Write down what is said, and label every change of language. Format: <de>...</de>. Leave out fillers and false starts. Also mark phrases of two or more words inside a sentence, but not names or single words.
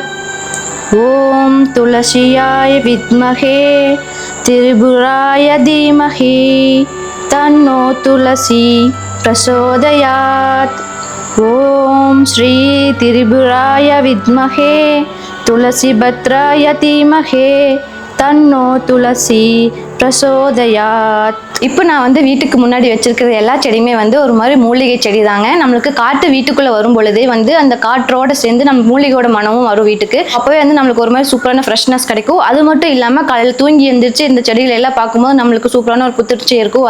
<sa>ॐ तुलस्याय विद्महे त्रिपुराय धीमहि तन्नो तुलसी प्रचोदयात्। ॐ श्री त्रिपुराय विद्महे तुलसीभद्राय धीमहि तन्नो तुलसी प्रचोदयात्.</sa> <ta>இப்போ நான் வந்து வீட்டுக்கு முன்னாடி வச்சிருக்கிற எல்லா செடியுமே வந்து ஒரு மாதிரி மூலிகை செடி தாங்க. நம்மளுக்கு காற்று வீட்டுக்குள்ளே வரும் பொழுதே வந்து அந்த காற்றோட சேர்ந்து நம்ம மூலிகையோட மனமும் வரும் வீட்டுக்கு. அப்போவே வந்து நம்மளுக்கு ஒரு மாதிரி சூப்பரான ஃப்ரெஷ்னஸ் கிடைக்கும். அது மட்டும் இல்லாமல் காலையில் தூங்கி எழுந்திரிச்சு இந்த செடிகள் எல்லாம் பார்க்கும்போது நம்மளுக்கு சூப்பரான ஒரு புத்துணர்ச்சி இருக்கும்.</ta>